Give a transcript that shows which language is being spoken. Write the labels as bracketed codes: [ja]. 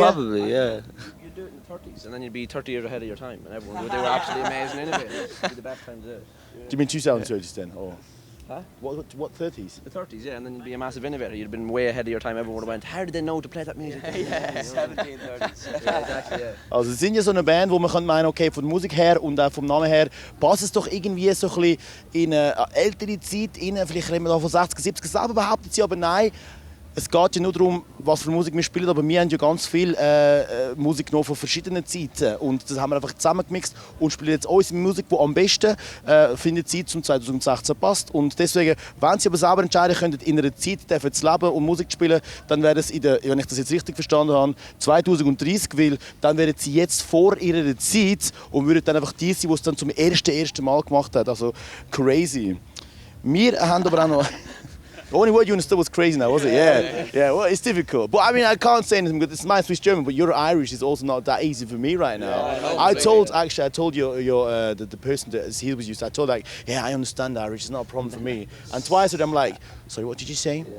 [en] Probably, yeah. You'd do it in the 30s and then you'd be 30 years ahead of your time and everyone would. They were absolutely amazing innovators. It'd be the best time to do it. Do you mean 2030s then? Or? Huh? What 30s? The 30s, yeah, and then you'd be a massive innovator. You'd have been way ahead of your time. Everyone would have went, how did they know to play that music? Yeah, 1730s. Yeah, exactly, yeah. [de] Also sie sind ja so eine Band, wo man könnte meinen, okay, von der Musik her und auch vom Namen her passt es doch irgendwie so ein bisschen in eine ältere Zeit rein. Vielleicht reden wir da von 60er, 70er. Selber behauptet sie aber nein. Es geht ja nur darum, was für Musik wir spielen, aber wir haben ja ganz viel Musik genommen von verschiedenen Zeiten und das haben wir einfach zusammengemixt und spielen jetzt unsere Musik, die am besten für die Zeit zum 2016 passt. Und deswegen, wenn Sie aber selber entscheiden könnten, in einer Zeit zu leben und Musik zu spielen, dann wäre es wenn ich das jetzt richtig verstanden habe, 2030, weil dann wären Sie jetzt vor Ihrer Zeit und würden dann einfach die sein, die es dann zum ersten Mal gemacht hat. Also [en] crazy. [de] Wir haben aber auch noch... [en] The only word you understood was crazy now, was it? Yeah. Well, it's difficult. But I mean, I can't say anything. It's my Swiss German, but your Irish is also not that easy for me right now. Yeah, I told the person that is here with you. So I told yeah, I understand Irish. It's not a problem for me. And twice I'm like, sorry, what did you say?